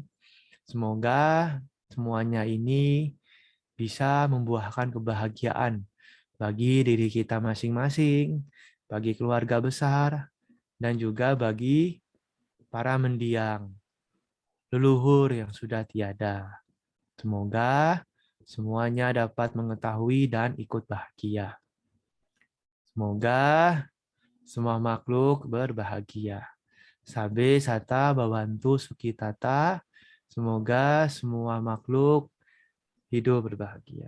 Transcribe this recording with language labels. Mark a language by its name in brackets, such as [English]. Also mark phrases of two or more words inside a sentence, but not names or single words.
[Indonesian] Semoga semuanya ini bisa membuahkan kebahagiaan bagi diri kita masing-masing, bagi keluarga besar, dan juga bagi para mendiang, leluhur yang sudah tiada. Semoga semuanya dapat mengetahui dan ikut bahagia. Semoga semua makhluk berbahagia. [Pali] Sabe sata bawantu sukitata. [Indonesian] Semoga semua makhluk hidup berbahagia.